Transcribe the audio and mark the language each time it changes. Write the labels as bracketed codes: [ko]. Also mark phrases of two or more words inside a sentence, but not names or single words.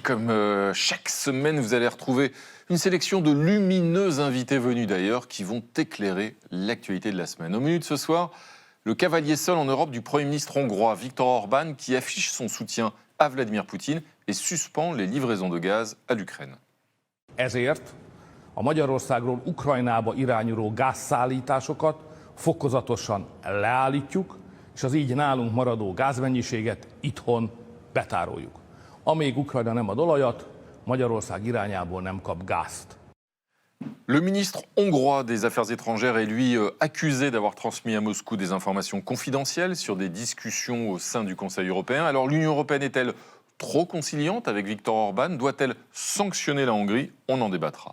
[fr] Comme chaque semaine, vous allez retrouver une sélection de lumineux invités venus d'ailleurs qui vont éclairer l'actualité de la semaine. Au menu de ce soir, le cavalier seul en Europe du Premier ministre hongrois Viktor Orbán qui affiche son soutien à Vladimir Poutine et suspend les livraisons de gaz à l'Ukraine. [hu] Ezért a Magyarországról Ukrajnába irányuló gázszállításokat fokozatosan leállítjuk, és az így nálunk maradó gázmennyiséget itthon betároljuk. Amíg Ukrajna nem ad olajat, Magyarország irányából nem kap gázt. [fr] Le ministre hongrois des Affaires étrangères est lui accusé d'avoir transmis à Moscou des informations confidentielles sur des discussions au sein du Conseil européen. Alors l'Union européenne est-elle trop conciliante avec Viktor Orbán? Doit-elle sanctionner la Hongrie? On en débattra.